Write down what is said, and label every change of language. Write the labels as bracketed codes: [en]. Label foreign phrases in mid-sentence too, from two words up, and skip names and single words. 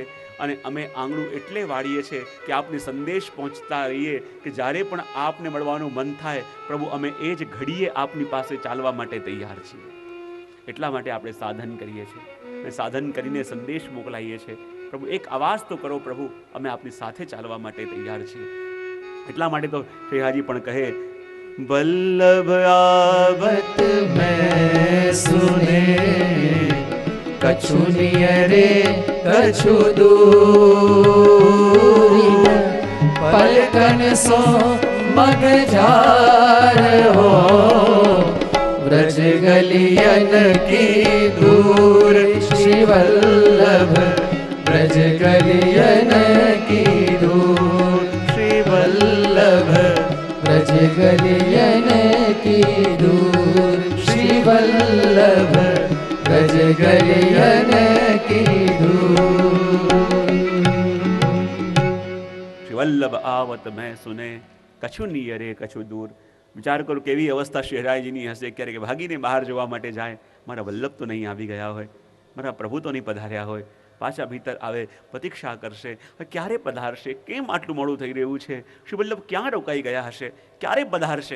[gu] અને અમે આંગણું એટલે વાળીએ છીએ કે આપને સંદેશ પહોંચતા રહીએ કે જ્યારે પણ આપને મળવાનું મન થાય પ્રભુ અમે એ જ ઘડીએ આપની પાસે ચાલવા માટે તૈયાર છીએ. એટલા માટે આપણે સાધન કરીએ છીએ. અને સાધન કરીને સંદેશ મોકલાઈએ છીએ. પ્રભુ એક અવાજ તો કરો પ્રભુ, અમે આપની સાથે ચાલવા માટે તૈયાર છીએ. એટલા માટે તો શ્રીહાજી પણ કહે, [bra] वल्लभ आवत मैं सुने कछु नियरे कछु दूर पलकन सो मग जार हो ब्रज गलियन की दूर श्री वल्लभ ब्रज गलियन की दूर श्री वल्लभ ब्रज गलियन की दूर श्री वल्लभ ब्रज गलियन की दूर. श्री वल्लभ आवत मैं सुने कछु नियरे कछु दूर. [gu] વિચાર કરો કેવી અવસ્થા શહેરાઈજીની હશે, ક્યારેક ભાગીને બહાર જવા માટે જાય, મારા વલ્લભ તો નહીં આવી ગયા હોય, મારા પ્રભુ તો નહીં પધાર્યા હોય, પાછા ભીતર આવે, પ્રતીક્ષા કરશે, ક્યારે પધારશે, કેમ આટલું મોડું થઈ રહ્યું છે, શ્રી વલ્લભ ક્યાં રોકાઈ ગયા હશે, ક્યારે પધારશે.